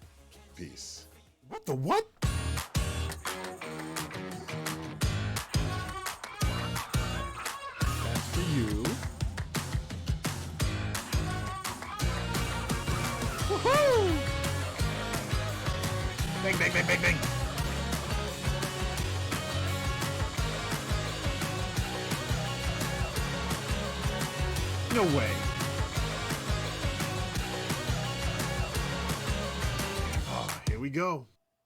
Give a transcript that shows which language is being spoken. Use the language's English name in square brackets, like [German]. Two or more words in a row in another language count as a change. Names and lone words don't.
[English] Peace. What the what? That's for you. Woohoo! Bang, bang, bang, bang, bang. No way. Oh, here we go.